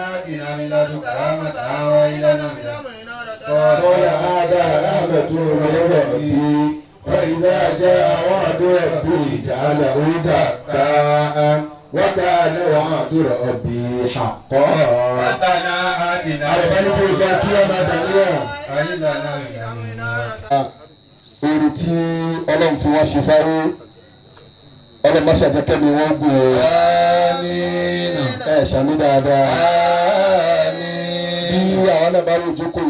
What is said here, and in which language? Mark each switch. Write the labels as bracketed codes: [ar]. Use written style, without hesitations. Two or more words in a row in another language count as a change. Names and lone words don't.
[ar] قال هذا رحمة من ربي فإذا جاء وعد ربي جعله دكاء وكان وعد ربي حقا. ربنا آتنا [yo] orí tí ọlọ́run fi wọ́n ṣe fáyé ọlọ́run má ṣàjẹ́kẹ́ mi wọ́n gbé ẹ ṣàmì dáadáa bí àwọn náà bá rí òjókòó yìí